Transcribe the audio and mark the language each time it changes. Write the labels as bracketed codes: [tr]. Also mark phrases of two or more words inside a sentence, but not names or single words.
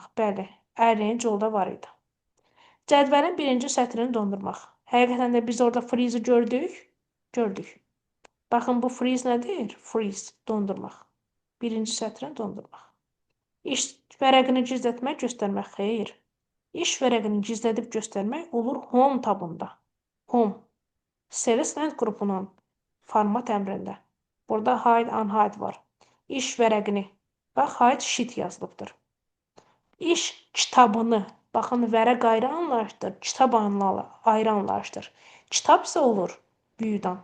[az] Bəli, arrange yolda var idi. Cədvəlin birinci sətrini dondurmaq. Həqiqətən də biz orada freeze gördük. Gördük. Baxın, bu freeze nədir? Freeze, dondurmaq. Birinci sətrini dondurmaq. İş vərəqini gizlətmək, göstərmək. Xeyr. İş vərəqini gizlədib göstərmək olur home tabında. Home. Select qrupunun format əmrində. Burada [en] hide, unhide [az] var. İş vərəqini. Bax, [en] hide sheet [az] yazılıbdır. İş kitabını. Baxın, vərəq ayrı anlayışdır. Kitab ayrı anlayışdır. Kitab isə olur view'dan.